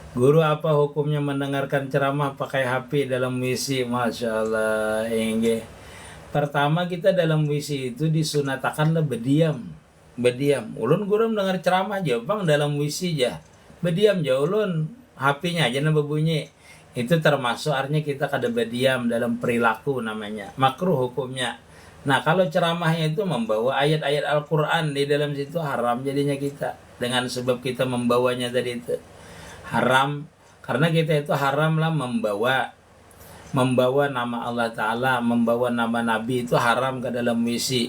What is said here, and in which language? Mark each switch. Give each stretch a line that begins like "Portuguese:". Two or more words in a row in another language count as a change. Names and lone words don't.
Indonesian: Guru, apa hukumnya mendengarkan ceramah pakai HP dalam WC?
Arabic: ما شاء الله,
Indonesian: enggak. Pertama kita dalam WC itu disunatakanlah berdiam. Berdiam. Ulun guru mendengar ceramah aja, bang dalam WC aja. Berdiam aja ulun. HP-nya aja nambah bunyi. Itu termasuk artinya kita kada berdiam dalam perilaku namanya. Makruh hukumnya. Nah kalau ceramahnya itu membawa ayat-ayat Al-Quran di dalam situ haram jadinya kita. Dengan sebab kita membawanya tadi itu. Haram karena kita itu haram lah membawa nama Allah Ta'ala, membawa nama Nabi itu haram ke dalam WC.